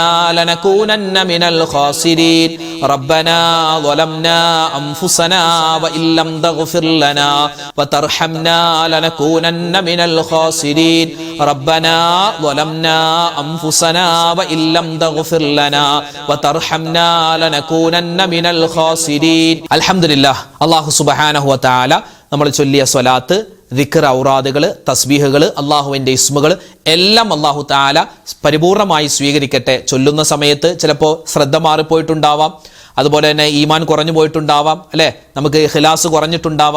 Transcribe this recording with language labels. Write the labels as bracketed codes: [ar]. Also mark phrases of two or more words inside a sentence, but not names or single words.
[ar] لنكونن من الخاسرين ربنا ظلمنا أنفسنا وإن لم تغفر لنا وترحمنا لنكونن من الخاسرين ربنا ظلمنا أنفسنا وإن لم تغفر لنا وترحمنا لنكونن من الخاسرين الحمد لله الله سبحانه وتعالى [ml] നമ്മൾ ചൊല്ലിയ സ്വലാത്ത് ദിക്ർ ഔറാദുകൾ തസ്ബീഹുകൾ അല്ലാഹുവിൻ്റെ ഇസ്മുകൾ എല്ലാം [ar] الله تعالى [ml] പരിപൂർണമായി സ്വീകരിക്കട്ടെ. ചൊല്ലുന്ന സമയത്ത് ചിലപ്പോൾ ശ്രദ്ധ മാറിപ്പോയിട്ടുണ്ടാവാം, അതുപോലെ തന്നെ ഈമാൻ കുറഞ്ഞു പോയിട്ടുണ്ടാവാം, അല്ലേ, നമുക്ക് ഖിലാസ് കുറഞ്ഞിട്ടുണ്ടാവാം.